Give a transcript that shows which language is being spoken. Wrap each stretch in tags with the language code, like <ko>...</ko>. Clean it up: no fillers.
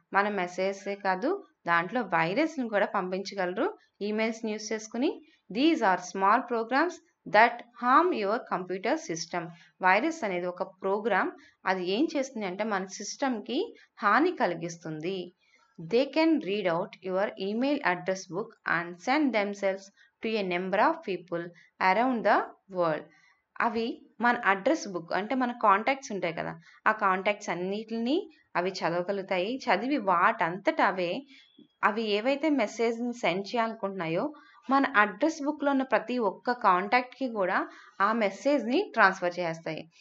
<te>మన మెసేజెసే కాదు దాంట్లో వైరస్‌ని కూడా పంపించగలరు ఈమెయిల్స్‌ని యూజ్ చేసుకొని.</te> <en>These are small programs that harm your computer system.</en> <te>Virus అనేది ఒక ప్రోగ్రామ్. అది ఏం చేస్తుంది అంటే మన సిస్టమ్‌కి హాని కలిగిస్తుంది.</te> <en>They can read out your email address book and send themselves to a number of people around the world.</en> <te>అవి మన అడ్రస్ బుక్ అంటే మన కాంటాక్ట్స్ ఉంటాయి కదా! ఆ కాంటాక్ట్స్ అన్నిటిని అవి చదవగలుగుతాయి. చదివి వాటంతట అవే అవి ఏవైతే మెసేజ్‌ని సెండ్ చేయాలనుకుంటున్నాయో, మన అడ్రస్ బుక్‌లో ఉన్న ప్రతి ఒక్క కాంటాక్ట్‌కి కూడా ఆ మెసేజ్‌ని ట్రాన్స్‌ఫర్ చేసేస్తాయి.</te>